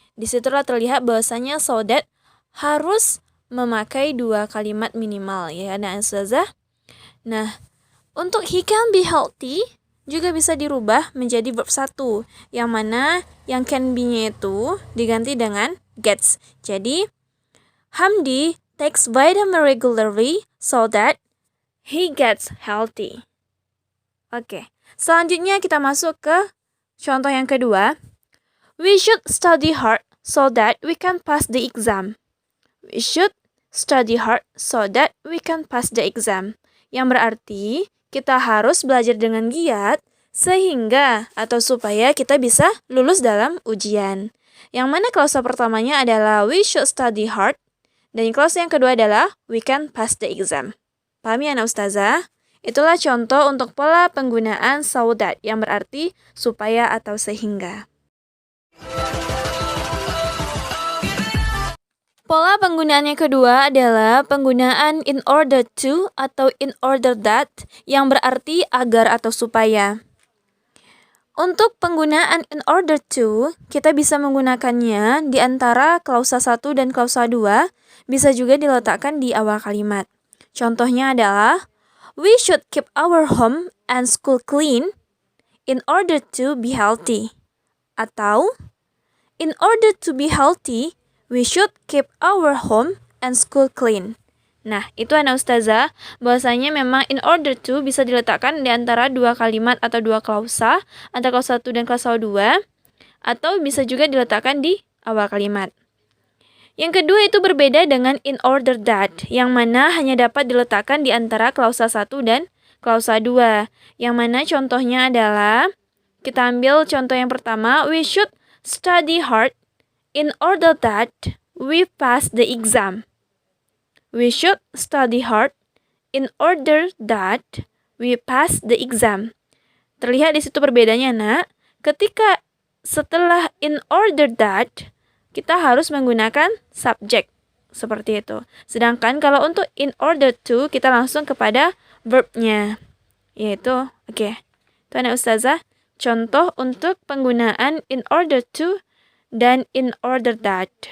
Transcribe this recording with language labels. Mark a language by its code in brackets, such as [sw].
[id] Disitulah terlihat bahwasanya so that harus memakai 2 kalimat minimal ya, nah ustazah. Nah, untuk [en] he can be healthy [id] juga bisa dirubah menjadi verb 1, yang mana yang can be-nya itu diganti dengan gets. Jadi, [en] Hamdi takes vitamin regularly so that he gets healthy. [id] Oke, selanjutnya kita masuk ke contoh yang kedua. [en] We should study hard so that we can pass the exam. We should study hard so that we can pass the exam. [id] Yang berarti kita harus belajar dengan giat sehingga atau supaya kita bisa lulus dalam ujian. Yang mana klausa pertamanya adalah [en] we should study hard [id] dan klausa yang kedua adalah [en] we can pass the exam. [id] Pahami ya ustazah? Itulah contoh untuk pola penggunaan so that yang berarti supaya atau sehingga. Pola penggunaan yang kedua adalah penggunaan in order to atau in order that yang berarti agar atau supaya. Untuk penggunaan in order to, kita bisa menggunakannya di antara klausa 1 dan klausa 2, bisa juga diletakkan di awal kalimat. Contohnya adalah, [en] we should keep our home and school clean in order to be healthy. [id] Atau, [en] in order to be healthy, we should keep our home and school clean. [id] Nah, itu anak ustazah, bahwasanya memang in order to bisa diletakkan di antara 2 kalimat atau 2 klausa, antara klausa 1 dan klausa 2, atau bisa juga diletakkan di awal kalimat. Yang kedua itu berbeda dengan in order that, yang mana hanya dapat diletakkan di antara klausa 1 dan klausa 2. Yang mana contohnya adalah, kita ambil contoh yang pertama, [en] we should study hard in order that we pass the exam. We should study hard in order that we pass the exam. [id] Terlihat di situ perbedaannya, nak. Ketika setelah in order that, kita harus menggunakan subject. Seperti itu. Sedangkan kalau untuk in order to, kita langsung kepada verb-nya. Yaitu, oke. Itu anak ustazah. Contoh untuk penggunaan in order to dan in order that.